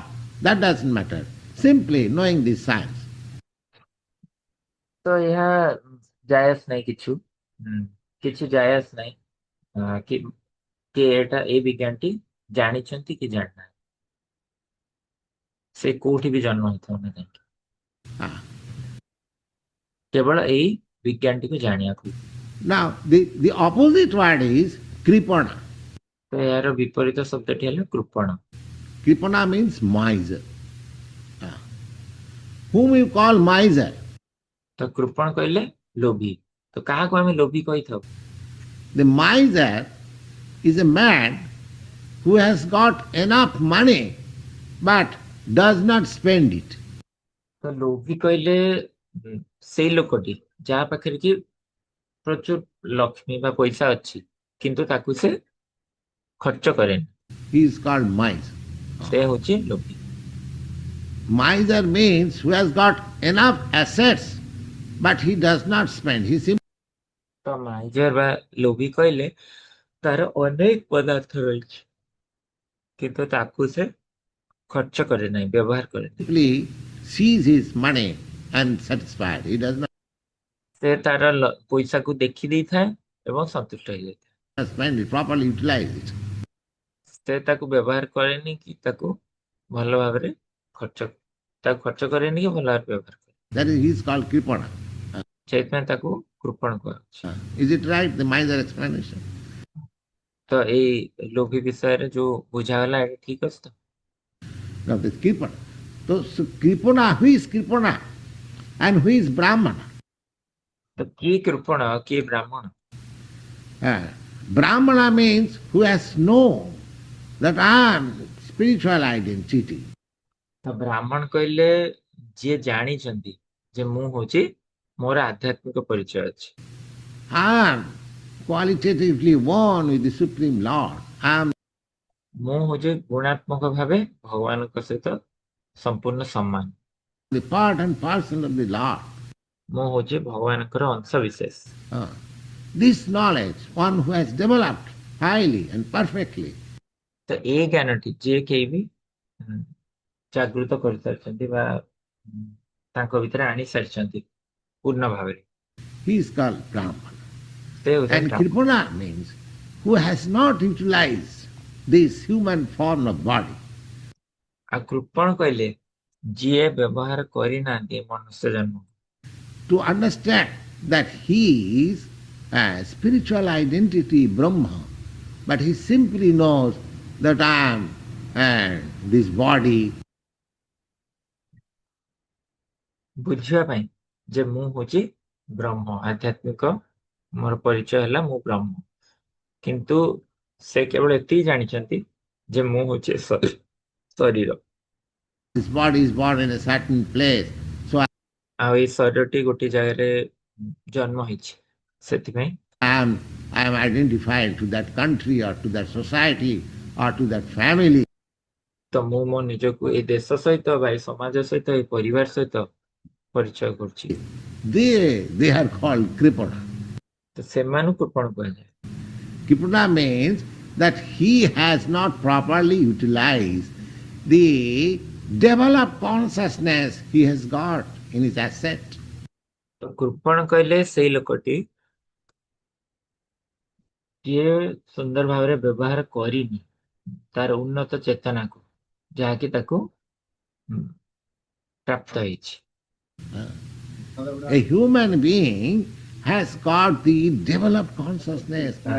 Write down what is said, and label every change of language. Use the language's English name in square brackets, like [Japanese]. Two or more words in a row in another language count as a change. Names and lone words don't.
[English] That doesn't matter. Simply knowing this science. [Odia] ତ ଏହା ଜାୟଜ ନାହିଁ କିଛି, କିଛି ଜାୟଜ ନାହିଁ କି କି ଏଇଟା ଏଇ ବିଜ୍ଞାନଟି ଜାଣିଛନ୍ତି କି ଜାଣିନାହାନ୍ତି, ସେ କୋଉଠି ବି ଜନ୍ମ ହେଇଥାଉ ନା କାହିଁକି, Ah. କେବଳ ଏଇ ବିଜ୍ଞାନଟିକୁ ଜାଣିବାକୁ। [English] Now, the opposite word is Kripana. [Odia] ତ ଏହାର ବିପରୀତ ଶବ୍ଦଟି ହେଲା କୃପଣ। [English] Kripana means miser. Ah. Whom you call miser? [Odia] ତ କୃପଣ କହିଲେ ଲୋଭୀ। ତ କାହାକୁ ଆମେ ଲୋଭୀ କହିଥାଉ? [English] The miser is a man who has got enough money but does not spend it. [Odia] ତ ଲୋଭୀ କହିଲେ ସେଇ ଲୋକଟି ଯାହା ପାଖରେ କି ପ୍ରଚୁର ଲକ୍ଷ୍ମୀ ବା ପଇସା ଅଛି କିନ୍ତୁ ତାକୁ ସେ ଖର୍ଚ୍ଚ କରେନି, [English] He is called miser. [Odia] ସେ ହଉଛି ଲୋଭୀ। [English] Miser means who has got enough assets but he does not spend. He simply [Odia] ତ ମାଇଜର ବା ଲୋଭୀ କହିଲେ ତାର ଅନେକ ପଦାର୍ଥ ରହିଛି କିନ୍ତୁ ତାକୁ ସେ ଖର୍ଚ୍ଚ କରେ ନାହିଁ, ବ୍ୟବହାର କରେ ନାହିଁ। [English] sees his money and satisfied. He does not [Odia] ସେ ତାର ପଇସାକୁ ଦେଖି ଦେଇଥାଏ ଏବଂ ସନ୍ତୁଷ୍ଟ ହେଇଯାଇଥାଏ। [English] spend it, properly utilize it. [Odia] ସେ ତାକୁ ବ୍ୟବହାର କରେନି କି ତାକୁ ଭଲ ଭାବରେ ଖର୍ଚ୍ଚ ତାକୁ ଖର୍ଚ୍ଚ କରେନି କି ଭଲ ଭାବରେ ବ୍ୟବହାର କରେ, [English] That is, he is called Kripana. [Odia] ସେଇଥିପାଇଁ ତାକୁ କୃପଣ କୁହାଯାଉଛି। [English] Is it right, the miser explanation? [Odia] ତ ଏଇ ଲୋଭୀ ବିଷୟରେ ଯୋଉ ବୁଝାଗଲା ଏଇଟା ଠିକ ଅଛି ତ? [English] Now, this Kripana. So Kripana, who is Kripana and who is Brahmana? [Odia] ତ କିଏ କୃପଣ ଆଉ କିଏ ବ୍ରାହ୍ମଣ? [English] Uh, Brahmana means who has known that I am spiritual identity. [Odia] ତ ବ୍ରାହ୍ମଣ କହିଲେ ଯିଏ ଜାଣିଛନ୍ତି ଯେ ମୁଁ ହଉଛି ମୋର ଆଧ୍ୟାତ୍ମିକ ପରିଚୟ ଅଛି, [English] I am qualitatively one with the Supreme Lord. I am [Odia] ମୁଁ ହଉଛି ଗୁଣାତ୍ମକ ଭାବେ ଭଗବାନଙ୍କ ସହିତ ସମ୍ପୂର୍ଣ୍ଣ ସମାନ, [English] the part and parcel of the Lord. [Odia] ମୁଁ ହଉଛି ଭଗବାନଙ୍କର ଅଂଶ ବିଶେଷ। [English] Uh, this knowledge, one who has developed highly and perfectly, [Odia] ତ ଏଇ ଜ୍ଞାନଟି ଯିଏ କେହି ବି ଜାଗୃତ କରିସାରିଛନ୍ତି ବା ତାଙ୍କ ଭିତରେ ଆଣି ସାରିଛନ୍ତି ପୂର୍ଣ୍ଣ ଭାବରେ, [English] he is called Brahman. [Odia] ସେ ହଉଛନ୍ତି [English] And [Odia] ବ୍ରାହ୍ମଣ। [English] Kripana means who has not utilized this human form of body. [Odia] ଆଉ କୃପଣ କହିଲେ ଯିଏ ବ୍ୟବହାର କରିନାହାନ୍ତି ମନୁଷ୍ୟ ଜନ୍ମ, [English] To understand that he is a spiritual identity, Brahma, but he simply knows that I am this body. [Odia] ବୁଝିବା ପାଇଁ ଯେ ମୁଁ ହଉଛି ବ୍ରହ୍ମ, ଆଧ୍ୟାତ୍ମିକ ମୋର ପରିଚୟ ହେଲା ମୁଁ ବ୍ରହ୍ମ, କିନ୍ତୁ ସେ କେବଳ ଏତିକି ଜାଣିଛନ୍ତି ଯେ ମୁଁ ହଉଛି ଶରୀର, [English] This body is born in a certain place. So [Odia] ଆଉ ଏଇ ଶରୀରଟି ଗୋଟେ ଜାଗାରେ ଜନ୍ମ ହେଇଛି, ସେଥିପାଇଁ [English] am, I am identified to that country or to that society or to that family. [Odia] ତ ମୁଁ ମୋ ନିଜକୁ ଏଇ ଦେଶ ସହିତ ବା ଏଇ ସମାଜ ସହିତ ଏଇ ପରିବାର ସହିତ ପରିଚୟ କରୁଛି। [English] They are called Kripana. [Odia] ତ ସେମାନଙ୍କୁ କୃପଣ କୁହାଯାଏ। [English] Kripana means that he has not properly utilized the developed consciousness he has got in his asset. [Odia] ତ କୃପଣ କହିଲେ ସେଇ ଲୋକଟି ଯିଏ ସୁନ୍ଦର ଭାବରେ ବ୍ୟବହାର କରିନି ତାର ଉନ୍ନତ ଚେତନାକୁ ଯାହାକି ତାକୁ ପ୍ରାପ୍ତ ହେଇଛି। [English] A human being has got the developed consciousness.